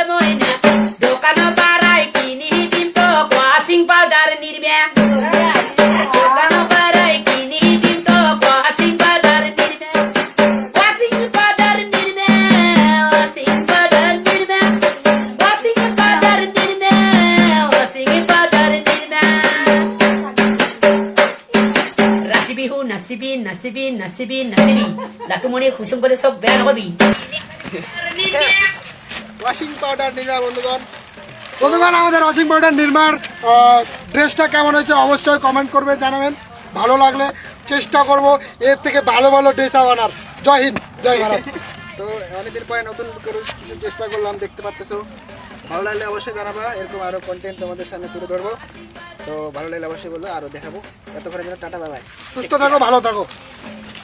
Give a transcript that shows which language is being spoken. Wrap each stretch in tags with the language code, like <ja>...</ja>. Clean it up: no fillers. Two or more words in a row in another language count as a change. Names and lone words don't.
<as>মইনা দোকানৰ পৰাই কিনি দিম তোক</as> <en>washing powder</en> <as>নিৰ্মে দোকানৰ পৰাই কিনি দিম তোক</as> <en>washing powder</en> <as>নিৰ্মে</as> <en>washing powder</en> <as>নিৰ্মে</as> <en>washing powder</en> <as>নিৰ্মে</as> <en>washing powder</en> <as>নিৰ্মে</as> <en>washing powder</en> <as>নিৰ্মে ৰাতি বিহু নাচিবি নাচিবি নাচিবি নাচিবি লাটুমণি খুচুম কৰি চব বেয়া নকবি</as> <en>washing powder</en> <bn>নির্মা বন্ধুগণ আমাদের</bn> <en>washing powder</en> <bn>নির্মার ড্রেসটা কেমন হয়েছে অবশ্যই কমেন্ট করবে জানাবেন ভালো লাগলে চেষ্টা করব এর থেকে ভালো ভালো ড্রেস আনার জয় হিন্দ জয় ভারত তো অনেকদিন পরে নতুন করে কিছু চেষ্টা করলাম দেখতে পাচ্তেছো ভালো লাগলে অবশ্যই জানাবা এরকম আরও কন্টেন্ট তোমাদের সামনে তুলে ধরবো তো ভালো লাগলে অবশ্যই বলবো আরও দেখাবো এতক্ষণের জন্য টাটা বাই বাই সুস্থ থাকো ভালো থাকো</bn>